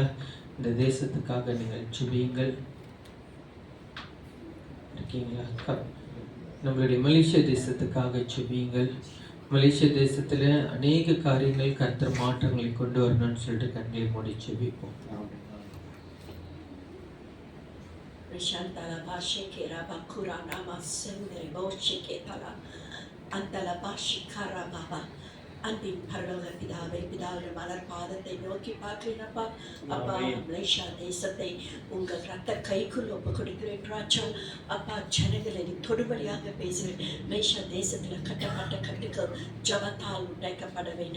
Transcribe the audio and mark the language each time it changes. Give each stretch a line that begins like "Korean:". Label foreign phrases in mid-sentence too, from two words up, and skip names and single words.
Tamil: இந்த தேசத்துக்காக நீங்கள் ஜெபியுங்கள். இருக்கீங்களா? நம்மளுடைய மலேசியா தேசத்துக்காக ஜெபியுங்கள். மலேசியா தேசத்தில் அநேக காரியங்கள் கர்த்தர் மாற்றங்களை கொண்டு வரணும்னு சொல்லிட்டு கண்களை மூடி ஜெபிப்போம். Rishantala Bashikera Bakura Nama Sendere Boshiketala Antala Bashikara Baba அன்பின் பரலோக பிதாவே, பிதாவின் மலர் பாதத்தை நோக்கி பார்க்கிறேனப்பா. அப்பா, மலேசியா தேசத்தை உங்கள் ரத்த கைக்குள் ஒப்பு கொடுக்கிறேன் ராஜா. அப்பா, ஜனங்களை தொடுபடியாக பேசுகிறேன். மலேசியா தேசத்தில் கட்டப்பட்ட கட்டுகள் ஜபத்தால் உடைக்கப்பட வேண்டும்.